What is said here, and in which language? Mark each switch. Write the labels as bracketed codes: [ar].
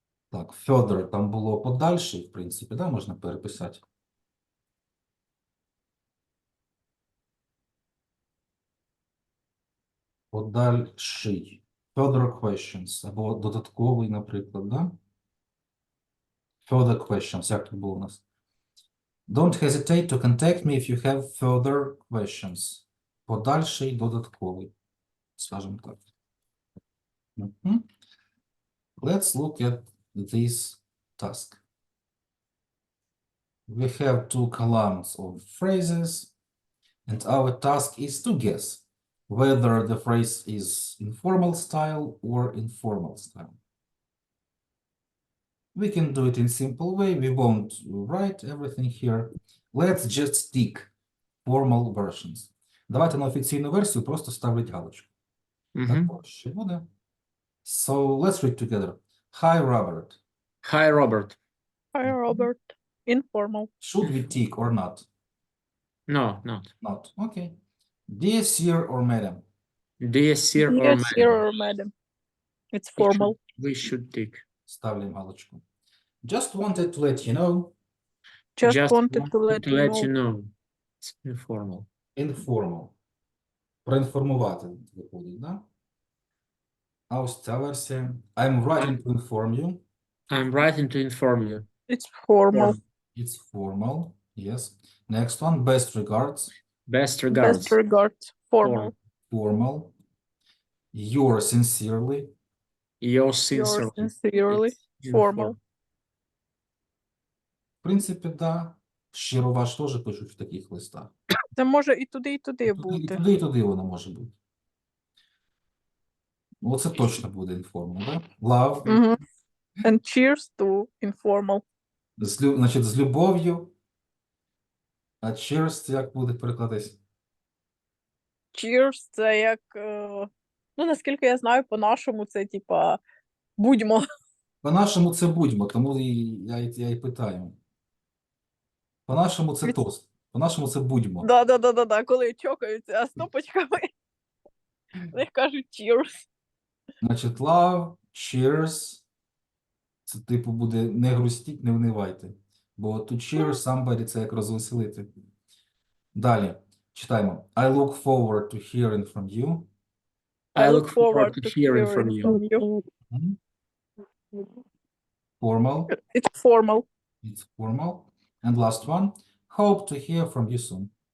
[uk] Так, further там було подальше, в принципі, да, можна переписати. Подальший. [en] Further questions, [uk] або додатковий, наприклад, да? [en] Further questions, [uk] як тут було у нас? [en] Don't hesitate to contact me if you have further questions. [uk] Подальший, додатковий, скажімо так. [en] Let's look at this task. We have 2 columns of phrases, and our task is to guess whether the phrase is in formal style or informal style. We can do it in simple way. We won't write everything here. Let's just tick formal versions. [uk] Давайте на офіційну версію просто ставлять галочку. Так проще буде. [en] So let's read together. Hi, Robert. Hi, Robert. Hi, Robert. Informal. Should we tick or not? No, not. Not. Okay. Dear sir or madam. Dear sir or Yes, madam. sir or madam. It's formal. We should tick. [uk] Ставлю галочку. [en] Just wanted to let you know. Just wanted to let you know. you know. It's informal. Informal. [uk] Проінформувати виходить, да? А ось ця версія. [en] I'm writing to inform you. I'm writing to inform you. It's formal. It's formal. Yes. Next one. Best regards. Best regards. Best regards. Formal. Formal. Yours sincerely. Yours Yours sincerely. sincerely. It's Formal. [uk] В принципі, да. Щиро ваш теж пишуть в таких листах. Це може і туди І бути. туди воно може бути. Оце точно буде informal, да? [en] Love. And cheers to informal. [uk] Значить, з любов'ю. А cheers, як буде перекладатись? Cheers, це як, ну, наскільки я знаю, по-нашому це, типа, будьмо. По-нашому це будьмо, тому я і питаю. По-нашому це тост. По-нашому це будьмо. Да, коли чокаються стопочками, вони кажуть cheers. Значить, love, cheers. Це типу буде не грустіть, не внивайте. Бо [en] to cheer somebody [uk] це як розвеселити. Далі. Читаємо. [en] I look forward to hearing from you. I look forward to hearing from you. Formal. It's formal. It's formal. And last one. Hope to hear from you soon.